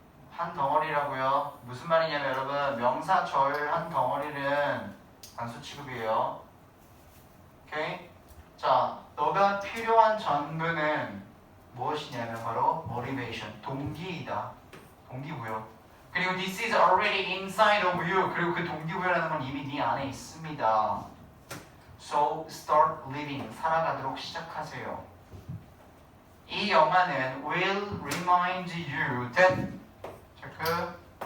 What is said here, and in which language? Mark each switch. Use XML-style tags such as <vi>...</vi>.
<ko>한 덩어리라고요. 무슨 말이냐면 여러분 명사 절 한 덩어리는 단수 취급이에요. 오케이? 자, 너가 필요한 전부는 무엇이냐면 바로 motivation, 동기이다. 동기부여. 그리고</ko> <en>this is already inside of you.</en> <ko>그리고 그 동기부여라는 건 이미 네 안에 있습니다.</ko> <en>So start living.</en> <ko>살아가도록 시작하세요. 이 영화는</ko> <en>will remind you that</en> <ko>체크.</ko>